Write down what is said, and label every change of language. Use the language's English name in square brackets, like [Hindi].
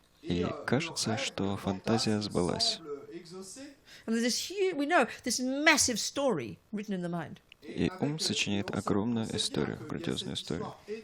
[Russian] и кажется, что фантазия сбылась. [English] And there's this huge, we know, this massive story written in the mind. [Russian] И ум сочиняет огромную историю, грандиозную историю.